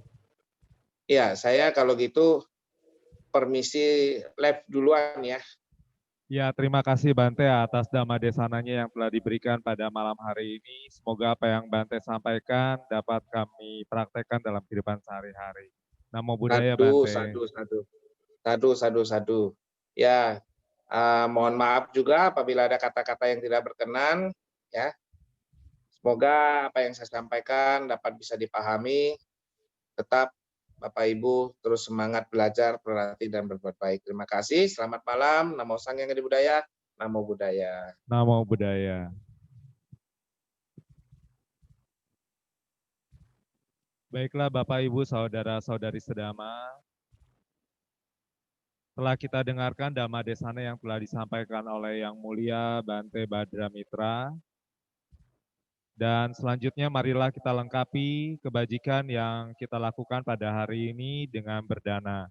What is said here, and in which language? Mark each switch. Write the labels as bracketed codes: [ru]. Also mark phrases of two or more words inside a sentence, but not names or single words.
[id] Ya, saya kalau gitu permisi live duluan ya. Ya, terima kasih Bante atas [pi] Dhamma Desananya [id] yang telah diberikan pada malam hari ini. Semoga apa yang Bante sampaikan dapat kami praktekkan dalam kehidupan sehari-hari. [pi] Namo Buddhaya Sadu, Bante. sadu, sadu. Sadu, sadu, sadu. [id] Ya, mohon maaf juga apabila ada kata-kata yang tidak berkenan. Ya, semoga apa yang saya sampaikan dapat bisa dipahami. Tetap Bapak Ibu terus semangat belajar, berlatih, dan berbuat baik. Terima kasih. Selamat malam. [pi] Namo Sang Hyang Adi Budaya. Namo Buddhaya. Namo Buddhaya. [id] Baiklah Bapak Ibu saudara-saudari sedama, telah kita dengarkan [pi] Dhamma Desana [id] yang telah disampaikan oleh Yang Mulia Bante Badra Mitra. Dan selanjutnya marilah kita lengkapi kebajikan yang kita lakukan pada hari ini dengan berdana.